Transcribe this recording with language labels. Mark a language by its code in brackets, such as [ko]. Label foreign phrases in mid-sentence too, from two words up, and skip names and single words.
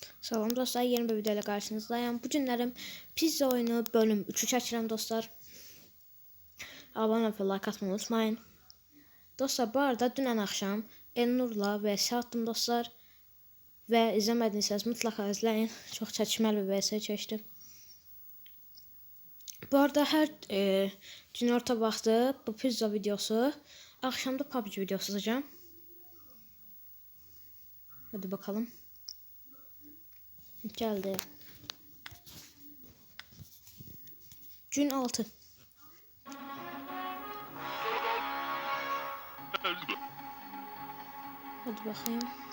[az] Salam dostlar, [tr] yeni bir videoyla karşınızdayım. [az] Bu günlerim pizza oyunu bölüm 3'ü çəkirəm dostlar. [tr] Abone ve like atmayı unutmayın. [az] Dostlar, bu arada dünən axşam Elnurla vs attım dostlar. Və izləmədiyseniz [tr] mutlaka izləyin. [az] Çox çəkişməli bir vs çəkdim. Bu arada hər gün orta vaxtı bu pizza videosu, akşamda PUBG videosu atacağım. [tr] Hadi bakalım. Geldi. Gün 6. Hadi bakayım.